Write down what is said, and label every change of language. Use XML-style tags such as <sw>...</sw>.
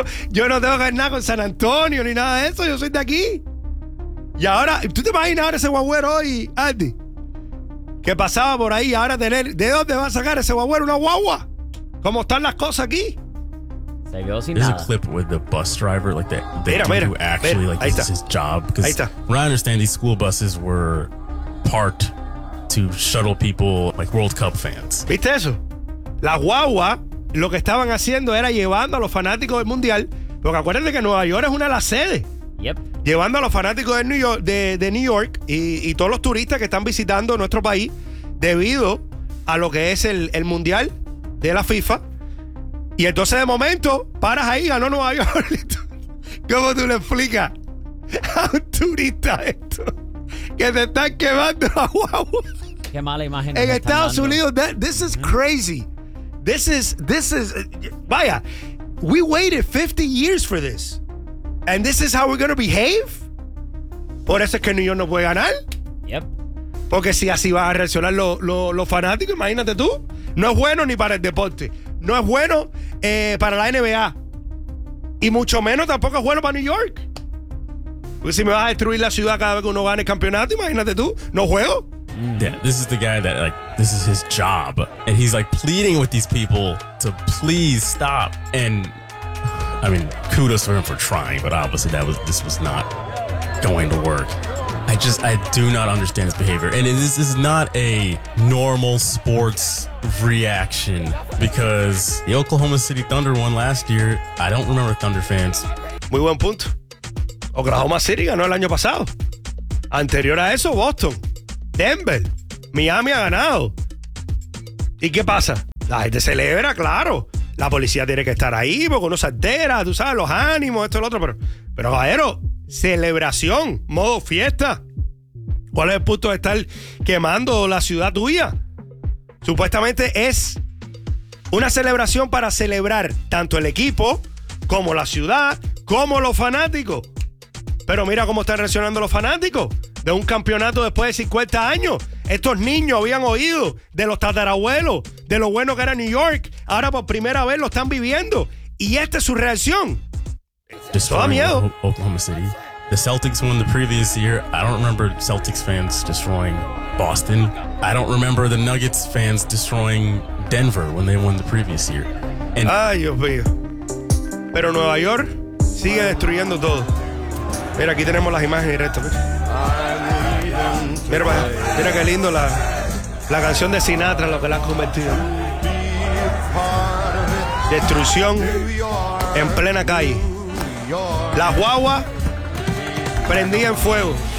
<es>Yo no tengo que ver nada con San Antonio ni nada de eso, yo soy de aquí. Y ahora, ¿tú te imaginas ahora ese guagüero hoy, Andy? Que pasaba por ahí, ahora tener, ¿de dónde va a sacar ese guagüero una guagua? ¿Cómo están las cosas aquí? Se quedó sin</es> <en>There's</en> <es>nada.</es> <en>A clip with the bus driver, like this is his job.</en> <es>Ahí está.</es> <en>When I understand, these school buses were parked to shuttle people, like World Cup fans.</en> <es>¿Viste eso? La guagua, lo que estaban haciendo era llevando a los fanáticos del Mundial, porque acuérdense que Nueva York es una de las sedes.</es> <en>Yep.</en> <es>Llevando a los fanáticos de New York, de New York y todos los turistas que están visitando nuestro país debido a lo que es el Mundial de la FIFA. Y entonces, de momento, paras ahí, ganó Nueva York. ¿Cómo tú le explicas a un turista esto? Que te están quemando la guagua. Qué mala imagen. En Estados Unidos,</es> <en>this is crazy. This is, vaya, we waited 50 years for this. And this is how we're going to behave?</en> <es>Por eso es que New York no puede ganar.</es> <en>Yep.</en> <es>Porque si así van a reaccionar los fanáticos, imagínate tú. No es bueno ni para el deporte. No es bueno para la NBA. Y mucho menos tampoco es bueno para New York. Porque si me vas a destruir la ciudad cada vez que uno gana el campeonato, imagínate tú. No juego.</es> <en>Yeah, this is the guy that, like, this is his job. And he's, like, pleading with these people to please stop. And, I mean, kudos to him for trying, but obviously this was not going to work. I do not understand his behavior. And this is not a normal sports reaction because the Oklahoma City Thunder won last year. I don't remember Thunder fans.</en> <es>Muy buen punto. Oklahoma City ganó el año pasado. Anterior a eso, Boston. Denver, Miami ha ganado. ¿Y qué pasa? La gente celebra, claro. La policía tiene que estar ahí porque uno se altera, tú sabes, los ánimos, esto y lo otro. Pero caballero, celebración, modo fiesta. ¿Cuál es el punto de estar quemando la ciudad tuya? Supuestamente es una celebración para celebrar tanto el equipo como la ciudad, como los fanáticos. Pero mira cómo están reaccionando los fanáticos. De un campeonato después de 50 años. Estos niños habían oído de los tatarabuelos, de lo bueno que era New York. Ahora por primera vez lo están viviendo. Y esta es su reacción. Destroying Toda miedo. Oklahoma City.</es> <en>The Celtics won the previous year. I don't remember Celtics fans destroying Boston. I don't remember the Nuggets fans destroying Denver when they won the previous year.</en> <es>And ay, Dios mío. Pero Nueva York sigue destruyendo todo. Mira, aquí tenemos las imágenes directas. Mira, mira qué lindo la La canción de Sinatra, lo que la has convertido. Destrucción en plena calle. Las guaguas prendían fuego.</es>